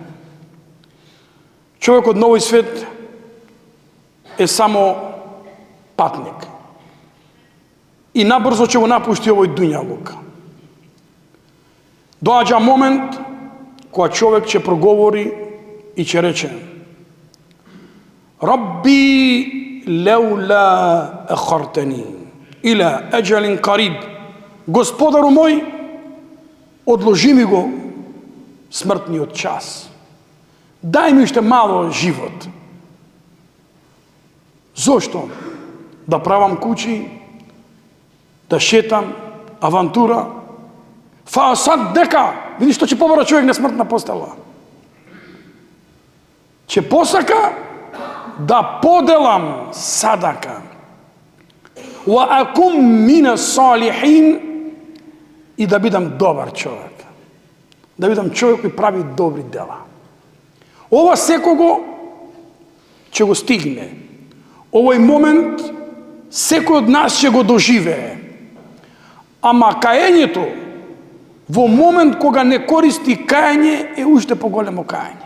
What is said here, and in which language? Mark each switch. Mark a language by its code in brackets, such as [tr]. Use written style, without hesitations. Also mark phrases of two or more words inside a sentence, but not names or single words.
[mk] Човекот на овој свет е само патник. И набрзо ќе го напушти овој дуњалук. Доаѓа момент кога човек ќе проговори и ќе рече: [ar] رب لولا أخرتني إلى أجل قريب. [mk] Господару мој, одложи ми го смртниот час. Дај ми уште мало живот. Зошто? Да правам куќи, да шетам, авантура. [ar] فأصدق, [mk] видиш што ќе побара човек на смртна постела. Ќе посака да поделам садака. [ar] وأكن من الصالحين, [mk] и да бидам добар човек. Да бидам човек кој прави добри дела. Ова секого ќе го стигне. Овој момент секој од нас ќе го доживее. Ама каењето во момент кога не користи каење е уште поголемо каење.